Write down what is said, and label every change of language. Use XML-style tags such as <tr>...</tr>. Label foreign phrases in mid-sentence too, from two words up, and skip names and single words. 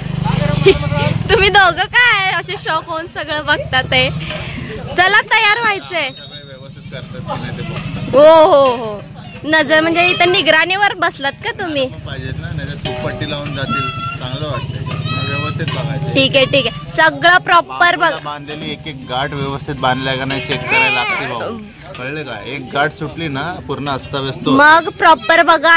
<mr>तुम्ही दोघं काय असे शॉक होऊन सगळं बघतात ते. चला तयार व्हायचंय. व्यवस्थित करतात की नाही ते बघ. हो हो हो. नजर म्हणजे इथं निगराणीवर बसलात का तुम्ही? पाहिजे ना, नाही तर तू पट्टी लावून जातील. चांगलं वाटतंय. व्यवस्थित बघायचं. ठीक आहे ठीक आहे. सगळं प्रॉपर बघ. बांधलेली एक एक गाठ व्यवस्थित बांधलाय का नाही चेक करायला लागते भाऊ. कळलं का? एक गाठ सुटली ना पूर्ण अस्ताव्यस्त. मग प्रॉपर बघा.</mr>